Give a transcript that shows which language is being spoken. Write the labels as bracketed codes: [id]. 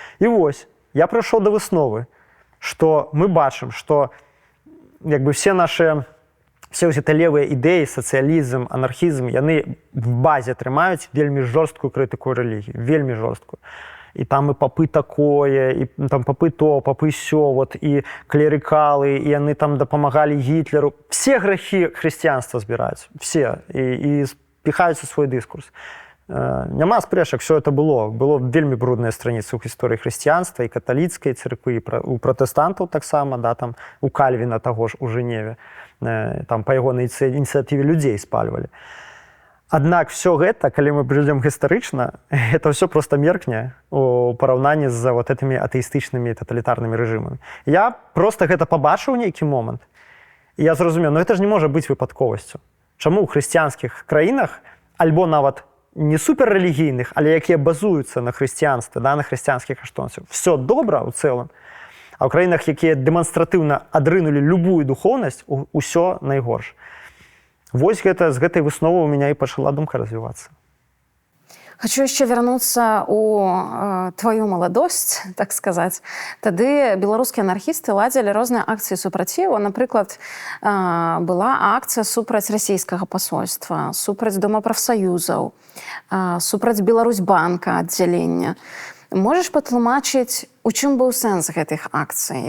[be] І вось, я прыйшоў да высновы, што мы бачым, што як бы все гэты левыя ідэі, сацыялізм, анархізм, яны в базе трымаюць вельмі жорсткую крытыку рэлігіі, вельмі жорсткую. І там і папы такое, і там папы то, папы сё, вот, і клерыкалы, і яны там дапамагалі Гітлеру. Все грахі хрысціянства збіраюць, все, і спіхаюць у свой дыскурс. Няма спрэчак, все это было. Было вельмі брудныя страніцы ў гісторыі хрысціянства, і каталіцкай царквы, і у пратэстантаў таксама, да, там, у Кальвіна таго ж у Жэневе. Там па ягонай ініцыятыве людзей спальвалі. Аднак все гэта, калі мы прыйдзем гістарычна, это ўсё проста меркне у параўнанні з [ru] вот этими [be] атэістычнымі таталітарнымі рэжымамі. Я проста гэта пабачыў нейкі момант, і я зразумеў, ну это ж не можа быць выпадковасцю. Чаму ў хрысціянскіх краінах, альбо нават не суперрэлігійных, але якія базуюцца на хрысціянстве, да, на хрысціянскіх каштоўнасцях, все добра ў цэлым, а ў краінах, якія дэманстратыўна адрынулі любую духоўнасць, усё найгорш. Вось гэта, з гэтай высновы у меня і пачала думка развівацца. [ru] Хочу еще вернуться у твою молодость, так сказать. [be] Тады беларускія анархісты ладзілі розныя акцыі супраціву. Напрыклад, была акцыя супраць расійскага посольства, супраць Дома прафсаюзаў, супраць Беларусьбанка аддзялення. Можаш патлумачыць, у чым быў сэнс гэтых акцый?